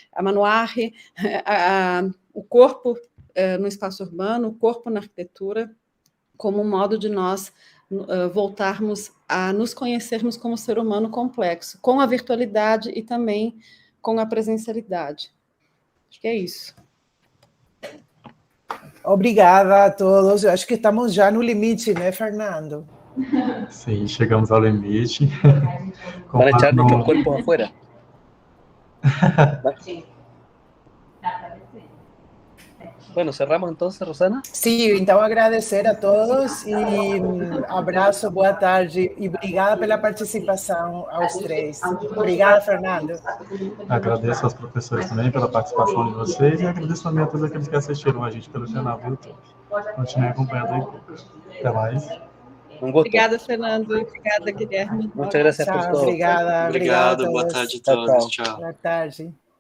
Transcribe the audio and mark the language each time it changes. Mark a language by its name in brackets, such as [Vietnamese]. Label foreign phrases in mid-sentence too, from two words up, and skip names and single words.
[Portuguese] o corpo no espaço urbano, o corpo na arquitetura, como um modo de nós voltarmos a nos conhecermos como ser humano complexo, com a virtualidade e também com a presencialidade. Acho que é isso. Obrigada a todos. Eu acho que estamos já no limite, né, Fernando? Sim, chegamos ao limite. [Spanish] Van a echar nuestros cuerpos afuera. Bueno, cerramos entonces, Rosana. [Portuguese] Sim, então agradecer a todos e abraço, boa tarde e obrigada pela participação aos três. Obrigada, Fernando. Agradeço aos professores também pela participação de vocês e agradeço também a todos aqueles que assistiram a gente pelo canal do YouTube. Continue acompanhando aí. Até mais. Obrigada, Fernando. Obrigada, Guilherme. [Spanish] Muchas gracias por todo. [Portuguese] Obrigada. Obrigado, boa tarde a todos. Tchau. Boa tarde.